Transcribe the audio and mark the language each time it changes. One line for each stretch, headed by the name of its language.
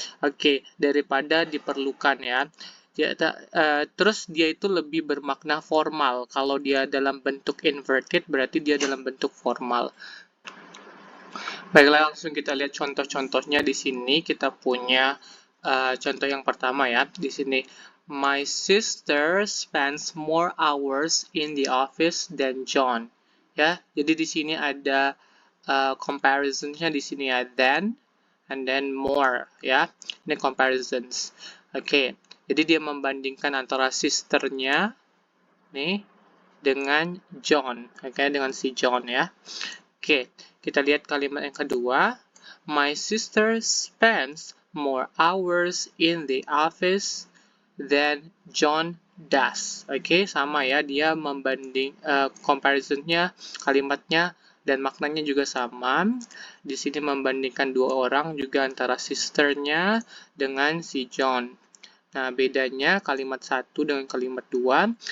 Indonesian: Oke, daripada diperlukan ya. Terus dia itu lebih bermakna formal. Kalau dia dalam bentuk inverted berarti dia dalam bentuk formal. Baiklah, langsung kita lihat contoh-contohnya di sini. Kita punya contoh yang pertama ya. Di sini,
English: my sister spends more hours in the office than John.
Indonesian: Ya, jadi di sini ada comparisonnya di sini ya, than and then more ya. Ini comparisons. Oke, jadi dia membandingkan antara sisternya nih dengan John. Oke, dengan si John ya. Oke, kita lihat kalimat yang kedua.
English: My sister spends more hours in the office than John does.
Indonesian: Oke, sama ya, dia membanding comparisonnya, kalimatnya dan maknanya juga sama. Di sini membandingkan dua orang juga antara sisternya dengan si John. Nah, bedanya kalimat satu dengan kalimat dua.